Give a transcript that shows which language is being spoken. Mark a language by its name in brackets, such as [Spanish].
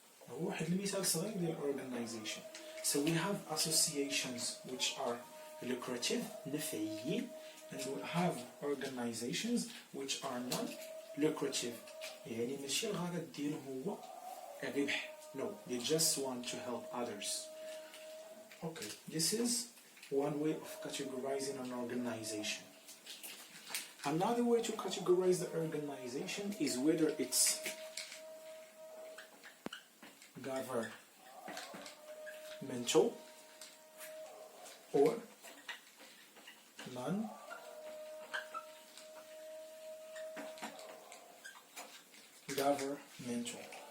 [Arabic] هو واحد المثال صغير ديال organization. [English] So we have associations which are lucrative, نفعيين, and we have organizations which are non-lucrative. [Arabic] يعني ماشي الغرض ديالهم هو الربح. [English] No, they just want to help others. Okay, this is one way of categorizing an organization. Another way to categorize the organization is whether it's governmental or non-governmental.